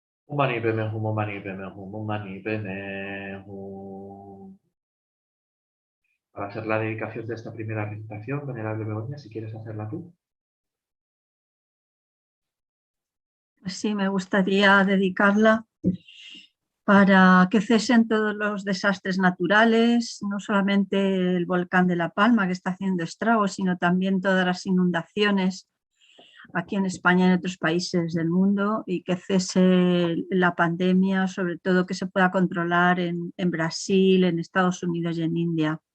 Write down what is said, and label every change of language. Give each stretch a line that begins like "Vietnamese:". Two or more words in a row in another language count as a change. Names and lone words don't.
Sanskrit: मणि पद्मे हूँ, मणि पद्मे हूँ, मणि पद्मे हूँ.
Spanish: Para hacer la dedicación de esta primera recitación, venerable Begoña, si quieres hacerla tú. Pues sí, me gustaría dedicarla para que cesen todos los desastres naturales, no solamente el volcán de La Palma que está haciendo estragos, sino también todas las inundaciones aquí en España y en otros países del mundo, y que cese la pandemia, sobre todo que se pueda controlar en Brasil, en Estados Unidos y en India.